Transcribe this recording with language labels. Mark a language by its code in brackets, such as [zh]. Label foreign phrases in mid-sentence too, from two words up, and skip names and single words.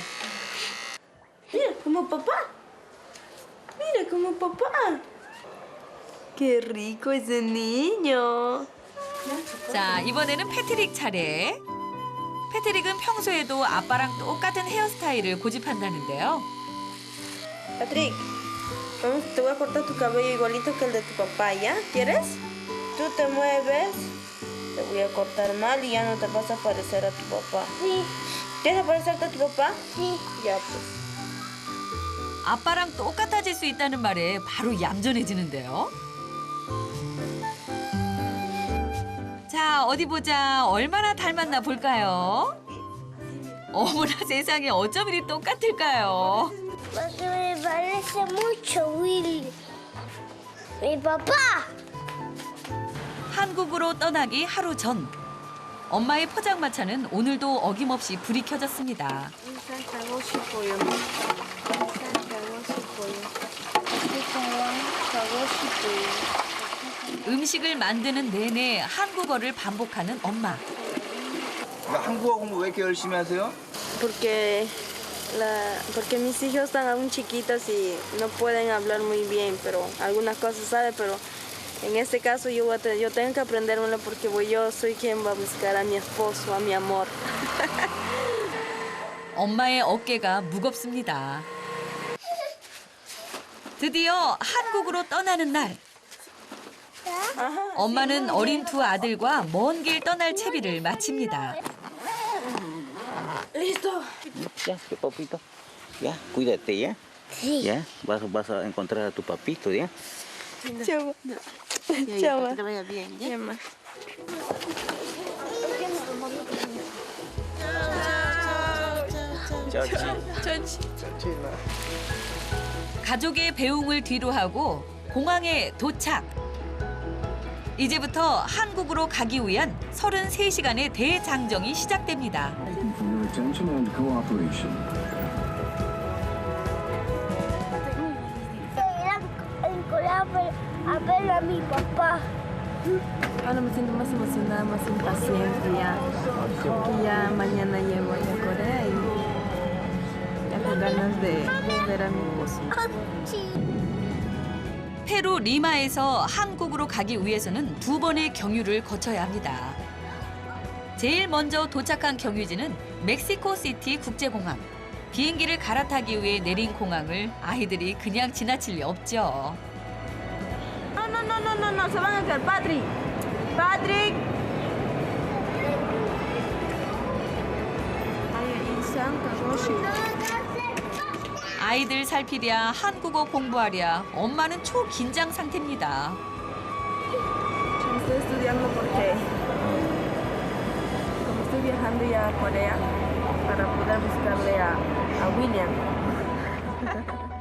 [es] Mira, como papá. Mira, como papá. ¡Qué rico ese niño! [ko] 자, 이번에는 패트릭 차례. 패트릭은 평소에도 아빠랑 똑같은 헤어스타일을 고집한다는데요. [es] Patrick, te voy a cortar tu cabello igualito que el de tu papá, ¿ya? ¿Quieres? Tú te mueves, te voy a cortar mal y ya no te vas a parecer a tu papá. Sí, ¿Quieres parecerte a tu papá? sí. Ya, pues. [ko] 아빠랑 똑같아질 수 있다는 말에 바로 얌전해지는데요. 자, 어디 보자. 얼마나 닮았나 볼까요? 어머나 세상에 어쩜 이리 똑같을까요? [es] Porque me parece mucho Willy. Mi papá. [ko] 한국으로 떠나기 하루 전. 엄마의 포장마차는 오늘도 어김없이 불이 켜졌습니다. Cago 싶어요. 음식을 만드는 내내 한국어를 반복하는 엄마. 한국어 공부 왜 이렇게 열심히 하세요? [es] Porque mis hijos están aún chiquitos y no pueden hablar muy bien, pero algunas cosas saben, pero en este caso yo tengo que aprendérmelo porque yo soy quien va a buscar a mi esposo, a mi amor. [ko] 엄마의 어깨가 무겁습니다. 드디어 한국으로 떠나는 날. 엄마는 어린 두 아들과 먼 길 떠날 채비를 마칩니다. [es] Ya, qué papito. Ya, cuídate, ya. Sí. Ya, vas a encontrar a tu papito, ya. Chao. Chao. Que te vaya bien, ¿ya? [ko] 가족의 배웅을 뒤로하고 공항에 도착. 이제부터 한국으로 가기 위한 33시간의 대장정이 시작됩니다. [es] En Corea a ver a mi papá. Ahora me siento más emocionada, más impaciente ya. Porque ya mañana llego allá a Corea y ya con ganas de ver a mi esposo. [ko] 페루 리마에서 한국으로 가기 위해서는 2번의 경유를 거쳐야 합니다. 제일 먼저 도착한 경유지는 멕시코시티 국제공항. 비행기를 갈아타기 위해 내린 공항을 아이들이 그냥 지나칠 리 없죠. [es] No, se van a caer, Patrick. Patrick. [ko] 아이들 살피랴 한국어 공부하랴 엄마는 초긴장 상태입니다. [es] Estoy estudiando porque como estoy viajando ya a Corea para poder buscarle a William.